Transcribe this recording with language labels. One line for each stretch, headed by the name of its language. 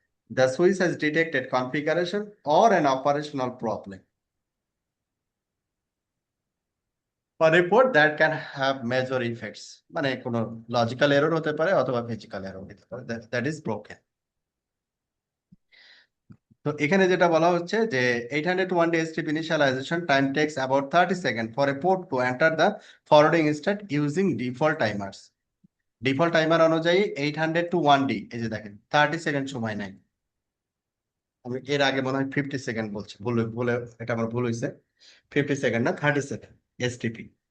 English: the switch has detected configuration or an operational problem, a report that can have major effects,
Bangla: মানে কোনো logical error হতে পারে
English: অথবা physical error হতে পারে, দ্যাট ইজ ব্রোকেন।
Bangla: তো এখানে যেটা বলা হচ্ছে যে
English: 801 STP initialization time takes about 30 seconds for a port to enter the forwarding state using default timers।
Bangla: Default timer অনুযায়ী 800 to 1D, এই যে দেখেন 30 সেকেন্ড সময় নেয়। আমি এর আগে মনে হয় 50 সেকেন্ড বলছি, ভুল ভুলে, এটা আমার ভুল হয়েছে, 50 সেকেন্ড না 30 সেকেন্ড এসটিপি।